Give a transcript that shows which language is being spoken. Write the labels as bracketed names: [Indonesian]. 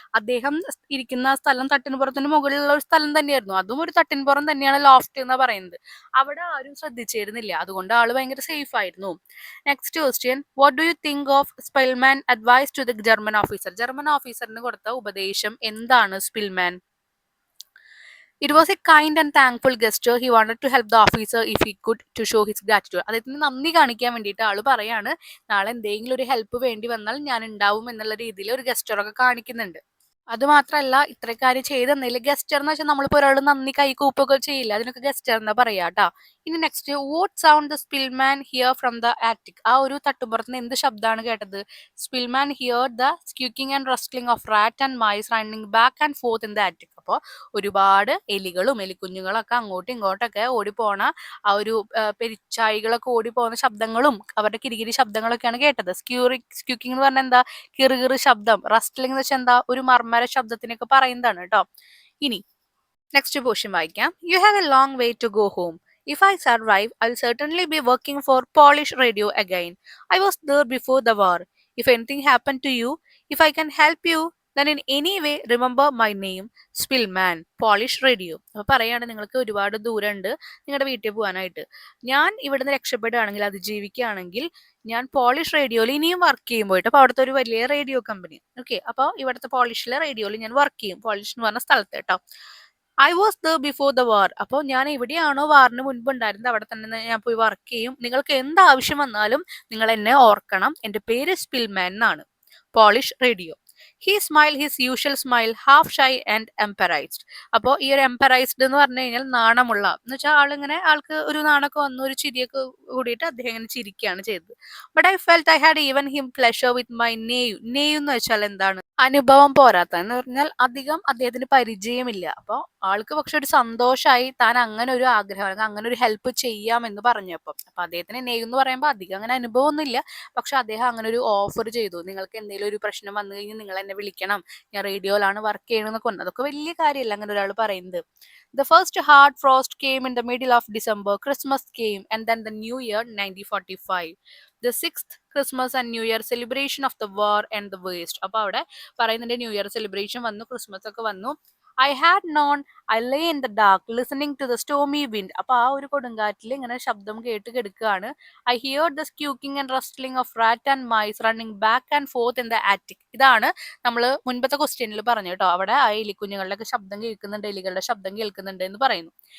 [Malayalam] അദ്ദേഹം ഇരിക്കുന്ന സ്ഥലം തട്ടിൻപുറത്തിന് മുകളിലുള്ള ഒരു സ്ഥലം തന്നെയായിരുന്നു. അതും ഒരു തട്ടിൻപുറം തന്നെയാണ് ലോഫ്റ്റ് എന്ന് പറയുന്നത്. അവിടെ ആരും ശ്രദ്ധിച്ചിരുന്നില്ല, അതുകൊണ്ട് ആള് ഭയങ്കര സേഫ് ആയിരുന്നു. [English] Next question, what do you think of Spillman advice to the German officer. [Malayalam] German ഓഫീസറിന് കൊടുത്ത ഉപദേശം എന്താണ് Spillman? [English] It was a kind and thankful gesture. He wanted to help the officer if he could to show his gratitude. [Malayalam] അദ്ദേഹത്തിന് നന്ദി കാണിക്കാൻ വേണ്ടിയിട്ട് ആള് പറയാണ്, നാളെ എന്തെങ്കിലും ഒരു ഹെൽപ്പ് വേണ്ടി വന്നാൽ ഞാൻ ഉണ്ടാവും എന്നുള്ള രീതിയിൽ ഒരു ഗസ്റ്ററൊക്കെ കാണിക്കുന്നുണ്ട്. അതുമാത്രമല്ല, ഇത്ര കാര്യം ചെയ്തെന്നില്ല. ഗസ്റ്റർ എന്ന് വെച്ചാൽ നമ്മളിപ്പോ ഒരാൾ നന്ദി കൈ കൂപ്പൊക്കെ ചെയ്യില്ല, അതിനൊക്കെ ഗസ്റ്റർ എന്നാ പറയാ കേട്ടാ. [English] ഇനി next, what sound the Spillman hear from the attic. [Malayalam] ആ ഒരു തട്ടുപുറത്തുനിന്ന് എന്ത് ശബ്ദമാണ് കേട്ടത്? [English] Spillman hear the squeaking and rustling of rat and mice running back and forth in the attic. [Malayalam] അപ്പോൾ ഒരുപാട് എലികളും എലിക്കുഞ്ഞുങ്ങളൊക്കെ അങ്ങോട്ടും ഇങ്ങോട്ടൊക്കെ ഓടിപ്പോണ ആ ഒരു പെരിച്ചായികളൊക്കെ ഓടിപ്പോകുന്ന ശബ്ദങ്ങളും അവരുടെ കിരികിരി ശബ്ദങ്ങളൊക്കെയാണ് കേട്ടത്. സ്ക്യൂക്കിംഗ് എന്ന് പറഞ്ഞാൽ എന്താ? കിറുകിറ് ശബ്ദം. റസ്റ്റ്ലിംഗ് എന്ന് വെച്ചാൽ എന്താ? ഒരു മർമ്മര ശബ്ദത്തിനൊക്കെ പറയുന്നതാണ് കേട്ടോ. ഇനി നെക്സ്റ്റ് പോർഷൻ വായിക്കാം. [English] You have a long way to go home. If I survive, I'll certainly be working for Polish Radio again. I was there before the war. If anything happened to you, if I can help you, then in any way remember my name, Spillman, Polish Radio. [Malayalam] അപ്പോൾ പറയാണ് നിങ്ങൾക്ക് ഒരുപാട് ദൂരമുണ്ട് നിങ്ങളുടെ വീട്ടിൽ പോകാനായിട്ട്. ഞാൻ ഇവിടുന്ന് രക്ഷപ്പെടുകയാണെങ്കിൽ അതിജീവിക്കുകയാണെങ്കിൽ ഞാൻ പോളിഷ് റേഡിയോയിൽ ഇനിയും വർക്ക് ചെയ്യും പോയിട്ട്. അപ്പോൾ അവിടുത്തെ ഒരു വലിയ റേഡിയോ കമ്പനി. ഓക്കെ, അപ്പോൾ ഇവിടുത്തെ പോളിഷിലെ റേഡിയോയിൽ ഞാൻ വർക്ക് ചെയ്യും, പോളിഷ് എന്ന് പറഞ്ഞ സ്ഥലത്ത് കേട്ടോ. [English] I was the before the war. [Malayalam] അപ്പോൾ ഞാൻ എവിടെയാണോ വാറിന് മുൻപ് ഉണ്ടായിരുന്നത് അവിടെ തന്നെ ഞാൻ പോയി വർക്ക് ചെയ്യും. നിങ്ങൾക്ക് എന്ത് ആവശ്യം വന്നാലും നിങ്ങൾ എന്നെ ഓർക്കണം. എൻ്റെ പേര് സ്പിൽമാൻ എന്നാണ്. Polish radio. [English] He smile his usual smile, half shy and embarrassed. [Malayalam] അപ്പോൾ ഈ ഒരു എംപറൈസ്ഡ് എന്ന് പറഞ്ഞു കഴിഞ്ഞാൽ നാണമുള്ള എന്ന് വെച്ചാൽ ആൾക്ക് ഒരു നാണൊക്കെ വന്നു, ഒരു ചിരിയൊക്കെ കൂടിയിട്ട് അദ്ദേഹം ഇങ്ങനെ ചിരിക്കുകയാണ് ചെയ്തത്. [English] But I felt I had even him pleasure with my nay. [Malayalam] നെയ് എന്ന് വെച്ചാൽ എന്താണ്? അനുഭവം പോരാത്ത എന്ന് പറഞ്ഞാൽ അധികം അദ്ദേഹത്തിന് പരിചയമില്ല. അപ്പോൾ ആൾക്ക് പക്ഷെ ഒരു സന്തോഷമായി താൻ അങ്ങനെ ഒരു ആഗ്രഹം അല്ലെങ്കിൽ അങ്ങനെ ഒരു ഹെൽപ്പ് ചെയ്യാം എന്ന് പറഞ്ഞപ്പോൾ. അപ്പൊ അദ്ദേഹത്തിന് നെയ് എന്ന് പറയുമ്പോൾ അധികം അങ്ങനെ അനുഭവമൊന്നുമില്ല, പക്ഷെ അദ്ദേഹം അങ്ങനെ ഒരു ഓഫർ ചെയ്തു. നിങ്ങൾക്ക് എന്തെങ്കിലും ഒരു പ്രശ്നം വന്നു കഴിഞ്ഞാൽ നിങ്ങൾ എന്നെ വിളിക്കണം, ഞാൻ റേഡിയോയിലാണ് വർക്ക് ചെയ്യണമെന്നൊക്കെ പറഞ്ഞു. അതൊക്കെ വലിയ കാര്യമല്ല അങ്ങനെ ഒരാൾ പറയുന്നത്. [English] The first hard frost came in the middle of December. Christmas came, and then the New Year, 1945. The sixth Christmas and New Year celebration of the war and the waste. [Malayalam] അപ്പോൾ അവിടെ പറയുന്നുണ്ട് ന്യൂ ഇയർ സെലിബ്രേഷൻ വന്നു, Christmas ഒക്കെ വന്നു. [English] I had known I lay in the dark listening to the stormy wind. [Malayalam] അപ്പോൾ ആ ഒരു കൊടുങ്കാറ്റിൽ ഇങ്ങനെ ശബ്ദം കേട്ട് കിടക്കുകയാണ്. [English] I hear the squeaking and rustling of rat and mice running back and forth in the attic. [Malayalam] ഇതാണ് നമ്മൾ മുൻപത്തെ ക്വസ്റ്റ്യനിൽ പറഞ്ഞു കേട്ടോ. അവിടെ ആ എലിക്കുഞ്ഞുകളുടെ ശബ്ദം കേൾക്കുന്നുണ്ട്, എലികളുടെ ശബ്ദം കേൾക്കുന്നുണ്ട് എന്ന് പറയുന്നു.